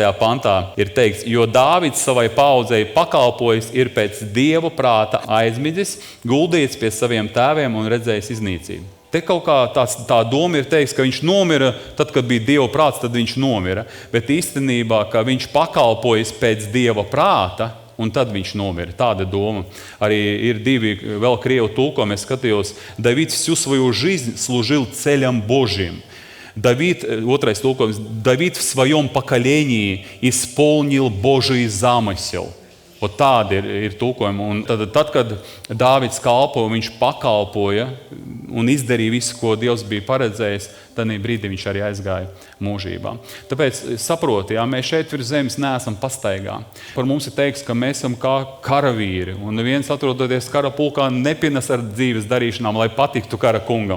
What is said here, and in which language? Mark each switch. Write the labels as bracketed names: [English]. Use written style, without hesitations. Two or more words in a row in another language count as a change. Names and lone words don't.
[Latvian] pantā ir teikts, jo Dāvids savai paudzei pakalpojis ir pēc Dieva prāta aizmidzis, guldīts pie saviem tēviem un redzējis iznīcību. Te kaut kā tā doma ir teiks, ka viņš nomira, tad, kad bija Dieva prāts, tad viņš nomira. Bet īstenībā, ka viņš pakalpojis pēc Dieva prāta, un tad viņš nomira. Tāda doma. Arī ir divi vēl krievu tulkojumi, es skatījos, [Russian] Давид всю свою жизнь служил целям Божьим. Давид, [Latvian] otrais tulkojums, [Russian] Давид в своем поколении исполнил Божий замысел. [Latvian] Un tādi ir tulkojumi. Un tad, kad Dāvids kalpoja, viņš pakalpoja un izdarīja visu, ko Dievs bija paredzējis, tad brīdī viņš arī aizgāja mūžībā. Tāpēc saproti, ja mēs šeit virs zemes neesam pastaigā. Par mums ir teiks, ka mēs esam kā karavīri, un neviens atrodoties kara pulkā nepienes ar dzīves darīšanām, lai patiktu kara kungam.